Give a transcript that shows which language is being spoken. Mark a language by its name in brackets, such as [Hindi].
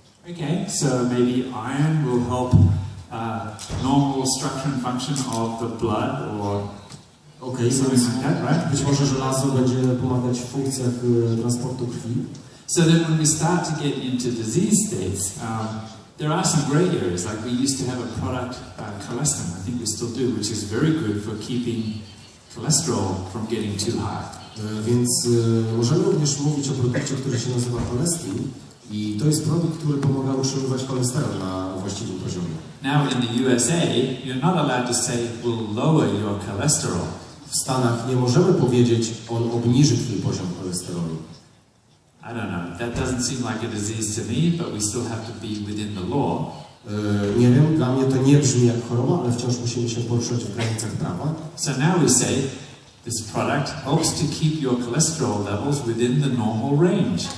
[English] Okay, so maybe iron will help normal structure and function of the blood or something like that, right? [Polish] Być może żelazo będzie pomagać w funkcjach transportu krwi. [English] So then when we start to get into disease states, there are some gray areas. Like we used to have a product, cholesterol, I think we still do, which is very good for keeping cholesterol from getting too high. [Polish] Więc możemy również mówić o produkcie, który się nazywa cholesterol. I to jest produkt, który pomaga utrzymywać cholesterol na właściwym poziomie. [English] Now in the USA, you're not allowed to say it will lower your cholesterol. [Polish] W Stanach nie możemy powiedzieć, on obniży twój poziom cholesterolu. [English] I don't know, that doesn't seem like a disease to me, but we still have to be within the law. [Polish] Nie wiem, dla mnie to nie brzmi jak choroba, ale wciąż musimy się poruszać w granicach prawa. [English] So now we say this product helps to keep your cholesterol levels within the normal range.